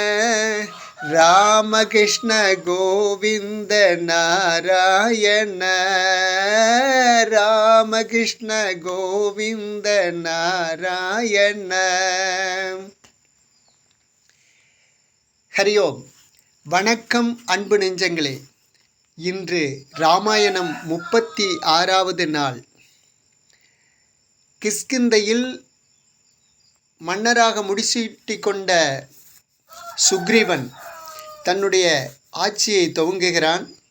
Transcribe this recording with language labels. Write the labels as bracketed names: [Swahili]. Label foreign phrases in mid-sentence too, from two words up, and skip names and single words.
[Sanskrit] रामकृष्ण गोविंद नारायण। रामकृष्ण गोविंद नारायण। हरि ओम। [Tamil] வணக்கம் அன்பு நெஞ்சங்களே, இன்று ராமாயணம் 36வது நாள். கிஷ்கிந்தையில் மன்னராக முடிசூட்டி கொண்ட சுக்ரீவன் தன்னுடைய ஆட்சியை துவங்குகிறான்.